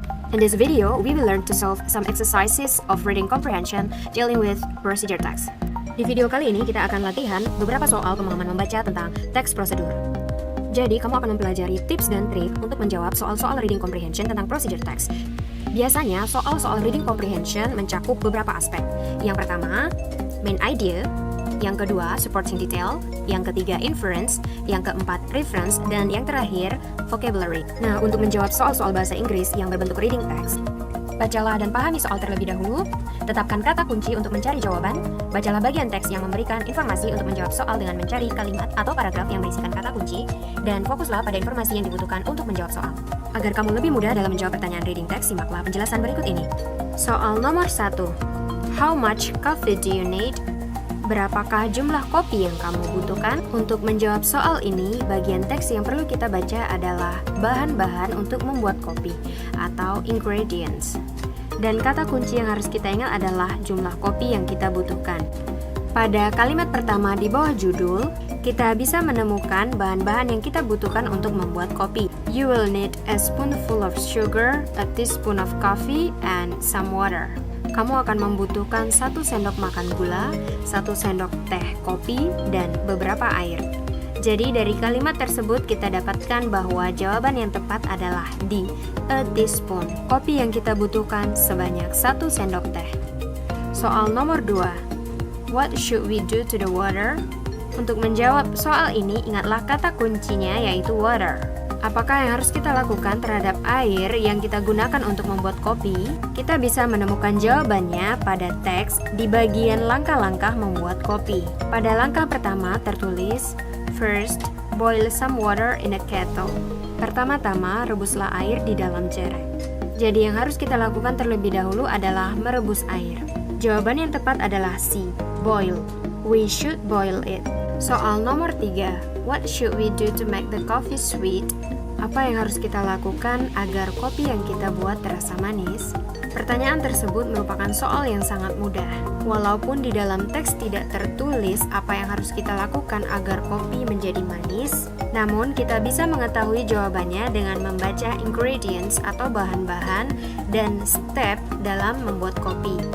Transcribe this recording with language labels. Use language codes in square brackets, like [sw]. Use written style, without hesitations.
[en] In this video, we will learn to solve some exercises of reading comprehension dealing with procedure text. [id] Di video kali ini kita akan latihan beberapa soal pemahaman membaca tentang teks prosedur. Jadi, kamu akan mempelajari tips dan trik untuk menjawab soal-soal reading comprehension tentang procedure text. Biasanya, soal-soal reading comprehension mencakup beberapa aspek. Yang pertama, main idea. Yang kedua, supporting detail. Yang ketiga, inference. Yang keempat, reference. Dan yang terakhir, vocabulary. Nah, untuk menjawab soal-soal bahasa Inggris yang berbentuk reading text, bacalah dan pahami soal terlebih dahulu, tetapkan kata kunci untuk mencari jawaban, bacalah bagian teks yang memberikan informasi untuk menjawab soal dengan mencari kalimat atau paragraf yang berisikan kata kunci, dan fokuslah pada informasi yang dibutuhkan untuk menjawab soal. Agar kamu lebih mudah dalam menjawab pertanyaan reading text, simaklah penjelasan berikut ini. Soal nomor 1. [en] How much coffee do you need? [id] Berapakah jumlah kopi yang kamu butuhkan? Untuk menjawab soal ini, bagian teks yang perlu kita baca adalah bahan-bahan untuk membuat kopi atau ingredients. Dan kata kunci yang harus kita ingat adalah jumlah kopi yang kita butuhkan. Pada kalimat pertama di bawah judul, kita bisa menemukan bahan-bahan yang kita butuhkan untuk membuat kopi. [en] You will need a spoonful of sugar, a teaspoon of coffee, and some water. [id] Kamu akan membutuhkan 1 sendok makan gula, 1 sendok teh kopi, dan beberapa air. Jadi dari kalimat tersebut kita dapatkan bahwa jawaban yang tepat adalah D, [en] a teaspoon. [id] Kopi yang kita butuhkan sebanyak 1 sendok teh. Soal nomor 2. [en] What should we do to the water? [id] Untuk menjawab soal ini, ingatlah kata kuncinya yaitu water. Apakah yang harus kita lakukan terhadap air yang kita gunakan untuk membuat kopi? Kita bisa menemukan jawabannya pada teks di bagian langkah-langkah membuat kopi. Pada langkah pertama tertulis, [en] first, boil some water in a kettle. [id] Pertama-tama, rebuslah air di dalam cerek. Jadi yang harus kita lakukan terlebih dahulu adalah merebus air. Jawaban yang tepat adalah C, boil. [en] We should boil it. [id] Soal nomor 3. [en] What should we do to make the coffee sweet? [id] Apa yang harus kita lakukan agar kopi yang kita buat terasa manis? Pertanyaan tersebut merupakan soal yang sangat mudah. Walaupun di dalam teks tidak tertulis apa yang harus kita lakukan agar kopi menjadi manis, namun kita bisa mengetahui jawabannya dengan membaca ingredients atau bahan-bahan dan step dalam membuat kopi.